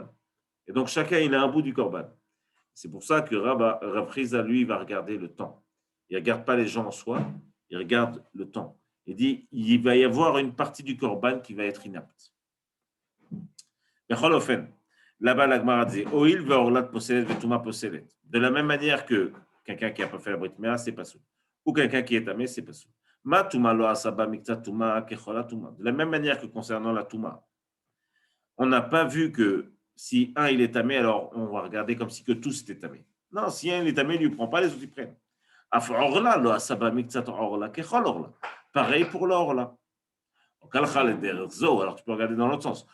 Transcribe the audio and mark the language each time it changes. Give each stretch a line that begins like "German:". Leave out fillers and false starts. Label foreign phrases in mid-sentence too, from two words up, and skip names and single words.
French: Et donc, chacun, il a un bout du korban. C'est pour ça que Rav Friza, lui, va regarder le temps. Il ne regarde pas les gens en soi, il regarde le temps. Il dit, il va y avoir une partie du korban qui va être inapte. Là-bas, la Gemara dit,
Hebrew: עויל וערלת פוסלת וטומאה פוסלת.
French: De la même manière que quelqu'un qui n'a pas fait la
Hebrew: ברית מילה,
French: c'est pas sous. Ou quelqu'un qui est tamé, c'est pas sous.
Hebrew: מה טומאה לא עשה בה מקצת טומאה ככולה טומאה.
French: De la même manière que concernant la tuma, on n'a pas vu que si un il est tamé, alors on va regarder comme si que tous étaient tamés. Non, si un il est tamé, il ne lui prend pas, les autres ils prennent. Pareil pour l'orla. Alors tu peux regarder dans l'autre sens.